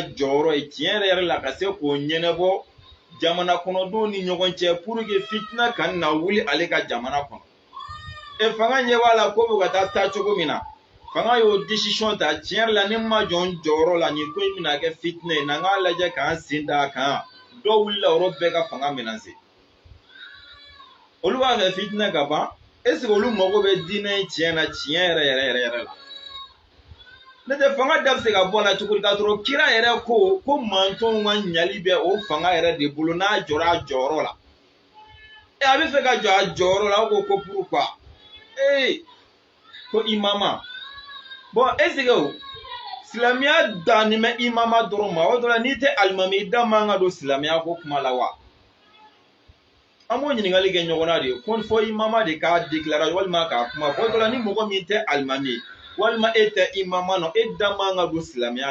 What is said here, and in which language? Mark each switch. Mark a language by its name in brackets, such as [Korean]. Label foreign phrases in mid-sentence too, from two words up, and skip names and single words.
[Bambara] jɔyɔrɔ ye tiɲɛ yɛrɛ la ka se k'o ɲɛnabɔ jamana kɔnɔdenw ni ɲɔgɔn cɛ [French] pour que [Bambara] fitina ka na wuli ale ka jamana kɔnɔ fanga ɲɛ b'a la ko bɛ ka taa cogo min na fanga y'o décision ta tiɲɛ yɛrɛ la ni ma jɔ n jɔyɔrɔ la nin ko in bɛna kɛ fitinɛ ye n'an k'a lajɛ k'an sen da a kan dɔw wulila yɔrɔ bɛɛ ka fanga menacer olu b'a fɛ fitinɛ ka ban [French] est ce que [Bambara] olu mago bɛ diinɛ in tiɲɛ na tiɲɛ yɛrɛ la ne tɛ fanga da bɛ se ka bɔ a la cogo di k'a sɔrɔ kira yɛrɛ ko mantonw ka ɲali bɛ o fanga yɛrɛ de bolo n'a jɔra a jɔyɔrɔ la a bɛ fɛ ka jɔ a jɔyɔrɔ la o ko pourquoi ko imama bon [French] est ce que [Bambara] silamɛya dannen bɛ imama dɔrɔn ma o dɔrɔn la n'i tɛ alimami i da man ka don silamɛya ko kuma la wa an b'o ɲininkali kɛ ɲɔgɔn na de ko fɔ imama de k'a déclarer walima k'a kuma fɔ o dɔrɔn la ni mɔgɔ min tɛ alimami ye walima e tɛ imama nɔ e da man ka don silamɛya